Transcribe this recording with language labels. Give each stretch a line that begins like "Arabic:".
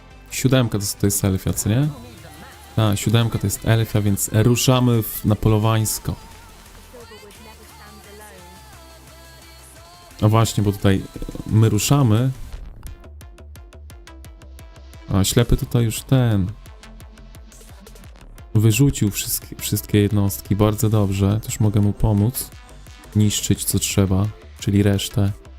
Polish: 7 to jest elfia, co nie? Tak, 7 to jest elfia, więc ruszamy na polowańsko.
English: Silverwood never stands alone.
Polish: A właśnie, bo tutaj my ruszamy. A ślepy tutaj już wyrzucił wszystkie jednostki, bardzo dobrze. Też mogę mu pomóc. Niszczyć co trzeba, czyli resztę.